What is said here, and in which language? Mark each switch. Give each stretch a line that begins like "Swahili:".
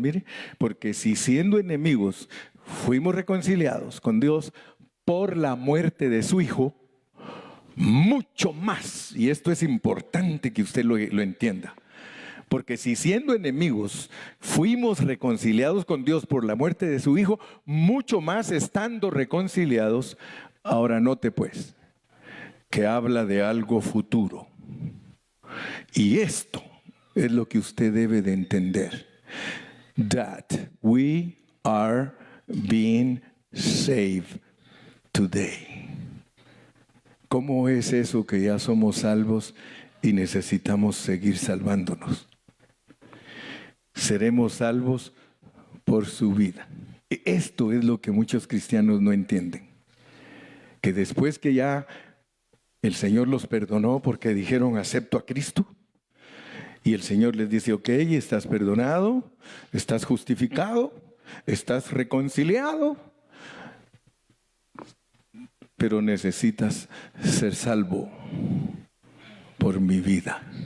Spanish: Mire, porque si siendo enemigos fuimos reconciliados con Dios por la muerte de su Hijo, mucho más, y esto es importante que usted lo entienda, porque si siendo enemigos fuimos reconciliados con Dios por la muerte de su Hijo, mucho más estando reconciliados, ahora note pues, que habla de algo futuro. Y esto es lo que usted debe de entender.
English: That we are being saved today.
Spanish: ¿Cómo es eso que ya somos salvos y necesitamos seguir salvándonos? Seremos salvos por su vida. Esto es lo que muchos cristianos no entienden. Que después que ya el Señor los perdonó porque dijeron acepto a Cristo, y el Señor les dice, ok, estás perdonado, estás justificado, estás reconciliado, pero necesitas ser salvo por mi vida.